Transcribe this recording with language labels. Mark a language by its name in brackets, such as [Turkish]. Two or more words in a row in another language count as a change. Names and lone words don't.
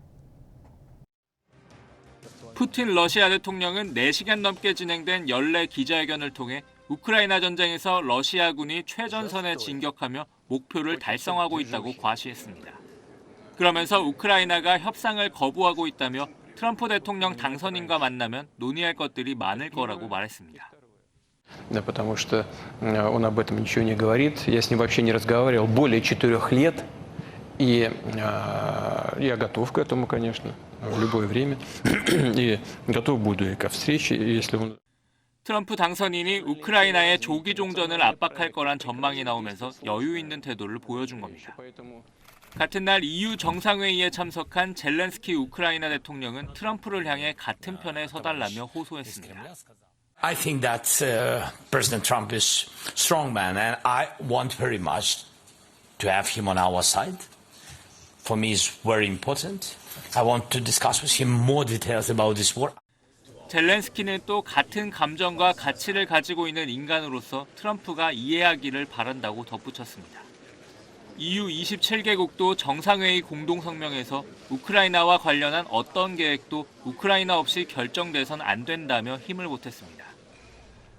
[Korean] 푸틴 러시아 대통령은 4시간 넘게 진행된 연례 기자회견을 통해 우크라이나 전쟁에서 러시아군이 최전선에 진격하며 목표를 달성하고 있다고 과시했습니다. 그러면서 우크라이나가 협상을 거부하고 있다며 트럼프 대통령 당선인과 만나면 논의할 것들이 많을 거라고 말했습니다. [Russian] Да, потому что он об этом ничего не говорит. Я с ним вообще не разговаривал более 4 лет. И я готов к этому, конечно, в любое время. И готов буду и ко встрече, если он... [Korean] 트럼프 당선인이 우크라이나의 조기 종전을 압박할 거란 전망이 나오면서 여유 있는 태도를 보여준 겁니다. 같은 날 EU 정상회의에 참석한 젤렌스키 우크라이나 대통령은 트럼프를 향해 같은 편에 서달라며 호소했습니다. [English] I think that President Trump is a strong man and I want very much to have him on our side. For me it's very important. I want to discuss with him more details about this war. [Korean] 젤렌스키는 또 같은 감정과 가치를 가지고 있는 인간으로서 트럼프가 이해하기를 바란다고 덧붙였습니다. EU 27개국도 정상회의 공동성명에서 우크라이나와 관련한 어떤 계획도 우크라이나 없이 결정돼선 안 된다며 힘을 보탰습니다.